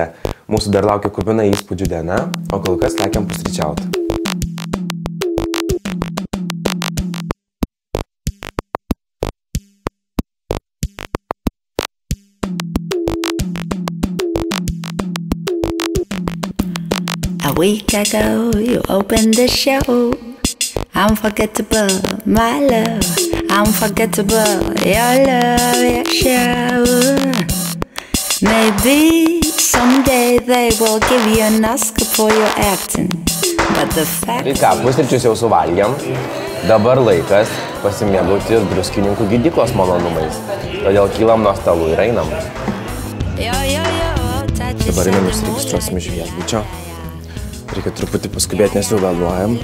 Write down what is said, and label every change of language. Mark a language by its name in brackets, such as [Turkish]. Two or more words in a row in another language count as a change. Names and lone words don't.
[Lithuanian] Mūsų dar laukia kupina įspūdžių diena, o kol kas lekiam pusryčiauti. [English] A week ago you opened the show. Unforgettable, my love. Unforgettable, your love, your show. Maybe someday they will give you an Oscar for your acting. But the fact... [Lithuanian] Tai ką, pusryčius jau suvalgėm. Dabar laikas pasimėgauti Druskininkų gydyklos malonumais. Todėl kylam nuo stalų ir einam. Dabar einam išsiregistruosim iš viešbučio. Reikia truputį paskubėti, nes jau vėluojam.